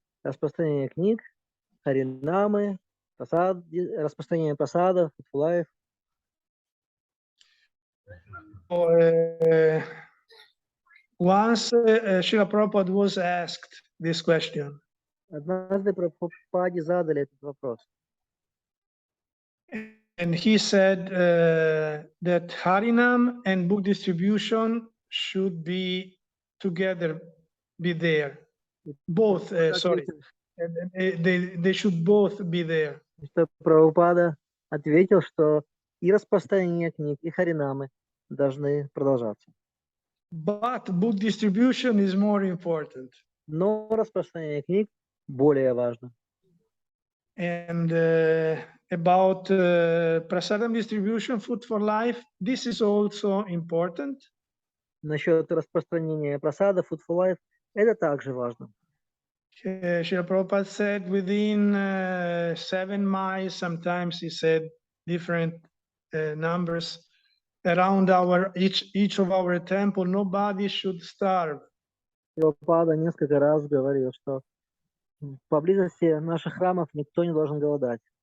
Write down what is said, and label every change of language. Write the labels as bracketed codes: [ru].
[ru] Распространение книг, харинамы, распространение прасада, food for life? [en] Once Srila Prabhupada was asked this question. [ru] Однажды Прабхупаде задали этот вопрос. [en] And he said that Harinam and book distribution should be together, be there. Both, sorry. They should both be there. [ru] Что Прабхупада ответил, что и распространение книг, и харинамы должны продолжаться. [en] But book distribution is more important. [ru] Но распространение книг более важно. [en] And about prasadam distribution, food for life, this is also important. [ru] Насчет распространения прасада, food for life, это также важно. [en] Srila Prabhupada said within 7 miles, sometimes he said different numbers, around each of our temple, nobody should starve. [ru] Прабхупада несколько раз говорил, что поблизости наших храмов никто не должен голодать.